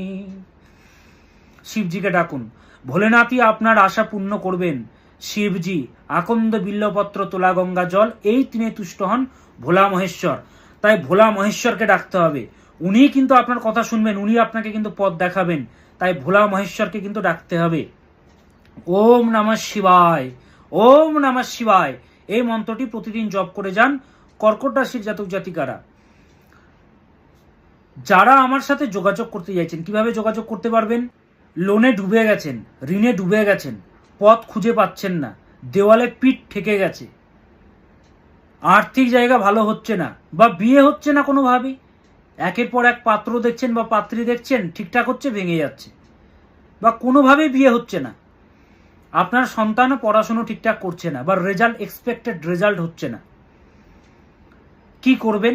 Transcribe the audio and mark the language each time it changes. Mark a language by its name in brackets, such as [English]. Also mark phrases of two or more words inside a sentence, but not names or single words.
[Bangla] শিবজিকে ডাকুন, ভোলেনাথই আপনার আশা পূর্ণ করবেন। শিবজি, আকন্দ বিল্লপত্র, তোলা গঙ্গা জল, এই তিনে তুষ্ট হন ভোলা মহেশ্বর। তাই ভোলা মহেশ্বরকে ডাকতে হবে, উনি কিন্তু আপনার কথা শুনবেন, উনি আপনাকে কিন্তু পথ দেখাবেন। তাই ভোলা মহেশ্বরকে কিন্তু ডাকতে হবে। [Sanskrit] ওম নমঃ শিবায়, ওম নমঃ শিবায়, [Bangla] এই মন্ত্রটি প্রতিদিন জপ করে যান কর্কট রাশির জাতক জাতিকারা। যারা আমার সাথে যোগাযোগ করতে চাইছেন, কিভাবে যোগাযোগ করতে পারবেন? লোনে ডুবে গেছেন, ঋণে ডুবে গেছেন, পথ খুঁজে পাচ্ছেন না, দেওয়ালে পিঠ ঠেকে গেছে, আর্থিক জায়গা ভালো হচ্ছে না, বা বিয়ে হচ্ছে না কোনোভাবেই, একের পর এক পাত্র দেখছেন বা পাত্রী দেখছেন, ঠিকঠাক হচ্ছে, ভেঙে যাচ্ছে, বা কোনোভাবেই বিয়ে হচ্ছে না, আপনার সন্তানও পড়াশুনো ঠিকঠাক করছে না, বা [English] result expected result [Bangla] হচ্ছে না, কি করবেন?